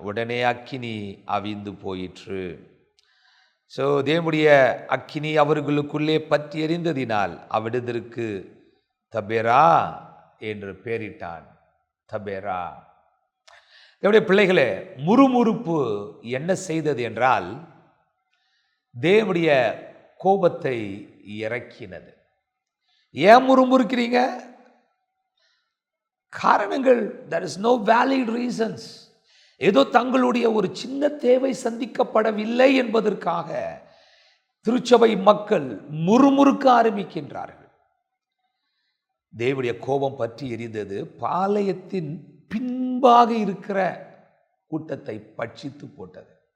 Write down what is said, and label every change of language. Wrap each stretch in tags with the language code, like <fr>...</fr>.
<ta>உடனே அக்கினி அவிந்து போயிற்று. தேவனுடைய அக்கினி அவர்களுக்குள்ளே பற்றி எரிந்ததினால் அவ்விடத்திற்கு தபேரா என்று பெயரிட்டான். தபேரா. தேவனுடைய பிள்ளைகளே, முறுமுறுப்பு என்ன செய்தது என்றால் தேவனுடைய கோபத்தை இறக்கினது. ஏன் முறுமுறுக்கிறீங்க? காரணங்கள்,</ta> <en>there is no valid reasons.</en> <ta>ஏதோ தங்களுடைய ஒரு சின்ன தேவை சந்திக்கப்படவில்லை என்பதற்காக திருச்சபை மக்கள் முறுமுறுக்க ஆரம்பிக்கின்றார்கள். தேவனுடைய கோபம் பற்றி எரிந்தது, பாளையத்தின் பின்பாக இருக்கிற கூட்டத்தை பட்சித்து போட்டது.</ta>